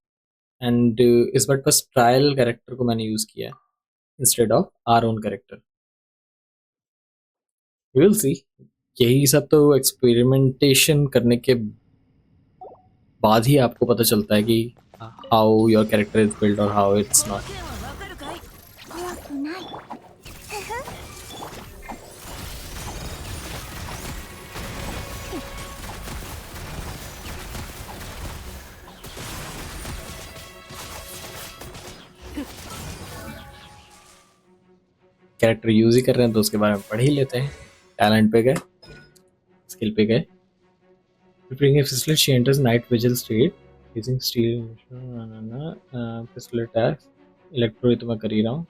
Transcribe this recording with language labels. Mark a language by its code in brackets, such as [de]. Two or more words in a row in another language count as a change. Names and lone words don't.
[hi] एंड इस बार बस [en] trial character [hi] को मैंने यूज़ किया है [en] instead of our own character. will see. [hi] यही सब तो एक्सपेरिमेंटेशन करने के बाद ही आपको पता चलता है कि [en] how your character is build [hi] और [en] how it's [ja] この [en] नॉट. [ja] 件はわかるかい怖くないふふ [hi] कैरेक्टर यूज ही कर रहे हैं तो उसके बारे में पढ़ ही लेते हैं. टैलेंट पे गए, स्किल पे गए. [en] Preparing a fistlet, she enters night vigil state using steel pistol attacks. [hi] Electro तो मैं कर ही रहा हूँ.